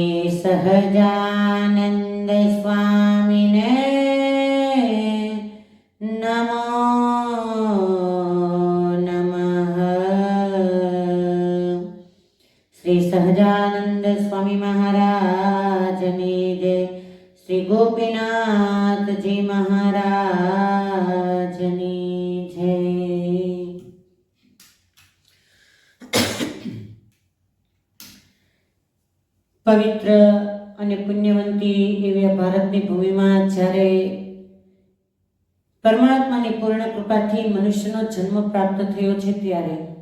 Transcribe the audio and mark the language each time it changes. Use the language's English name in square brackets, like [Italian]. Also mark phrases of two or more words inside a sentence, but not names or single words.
[Sanskrit] सहजानंद स्वामिने नमो नमः। [Gujarati] શ્રી સહજાનંદ સ્વામી મહારાજની જય। શ્રી ગોપીનાથ જી મહારાજની જય। પવિત્ર અને પુણ્યવંતી એવી ભારતની ભૂમિમાં જ્યારે પરમાત્માની પૂર્ણ કૃપાથી મનુષ્યનો જન્મ પ્રાપ્ત થયો છે ત્યારે